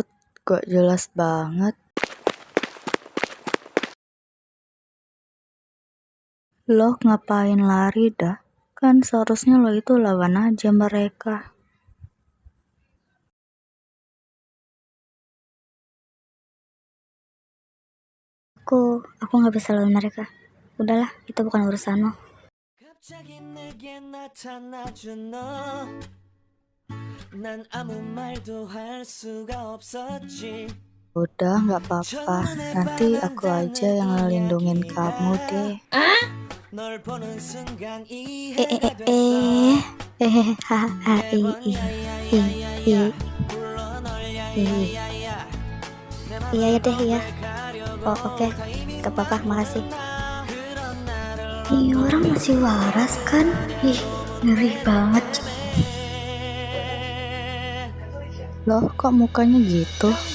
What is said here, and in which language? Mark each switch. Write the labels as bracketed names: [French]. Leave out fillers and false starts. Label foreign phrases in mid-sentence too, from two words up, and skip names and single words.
[Indonesian] Gak jelas banget. Lo ngapain lari dah? Kan seharusnya lo itu lawan aja mereka. Aku gak bisa lawan mereka. Udahlah, itu bukan urusan lo. [Korean] 갑자기 내게 나타나준 너. 난 아무 말도 할 수가 없었지. [Indonesian] Udah, gak apa-apa. Nanti aku aja yang ngelindungin kamu deh. [Korean] 널 보는 순간 [Indonesian] Eh, [Korean] 이해가 [Indonesian] eh, [Korean] 됐어. 불러 널 야야야야. [Indonesian] Iya deh ya. Oh oke, gak apa-apa, makasih. Ini orang masih waras kan? Ih, ngeri banget. Loh, kok mukanya gitu?